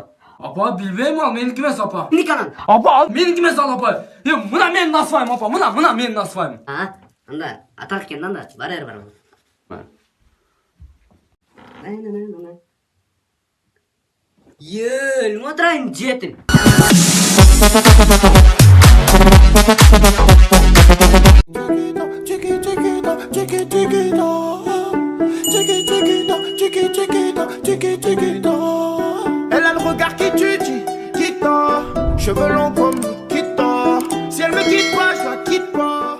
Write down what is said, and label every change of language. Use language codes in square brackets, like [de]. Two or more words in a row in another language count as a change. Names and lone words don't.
[kk] Апа, білбеймін, ал менікі емес, апа. Кімдікі анан? Апа, ал менікі емес, ал апа. Мына менің насыбайым, апа, мына менің насыбайым. Анда, атақ екен, анда, бар әрі бар. Өліп отырайын, жетім. [fr] Elle a le regard qui tue, qui tord. Cheveux longs comme Nikita. Si elle me quitte pas, je la quitte pas.